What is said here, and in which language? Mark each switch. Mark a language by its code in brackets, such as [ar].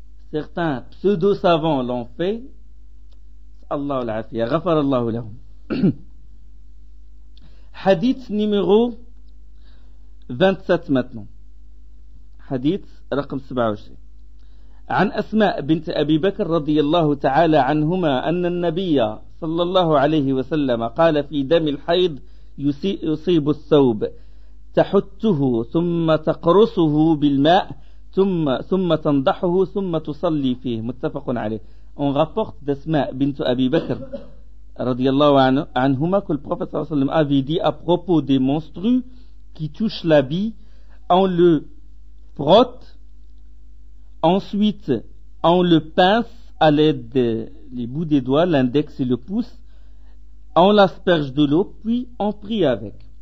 [fr] Certains pseudo-savants l'ont fait. [ar] Allah al-afiyah. Ghafarallahu lahum. [fr] Hadith numéro 27 maintenant. [ar] حديث رقم 27. عن أسماء بنت أبي بكر رضي الله تعالى عنهما أن النبي صلى الله عليه وسلم قال في دم الحيض يصيب الثوب تحته ثم تقرصه بالماء ثم تنضحه ثم تصلي فيه. متفق عليه. [fr] On rapporte d'Asma bint Abi Bakr radiyallahu anhuma que le prophète sallallahu alayhi wa sallam avait dit à propos des menstrues qui touchent l'habit, on le frotte, ensuite on le pince à l'aide des bouts des doigts, l'index et le pouce, on l'asperge de l'eau, puis on prie avec.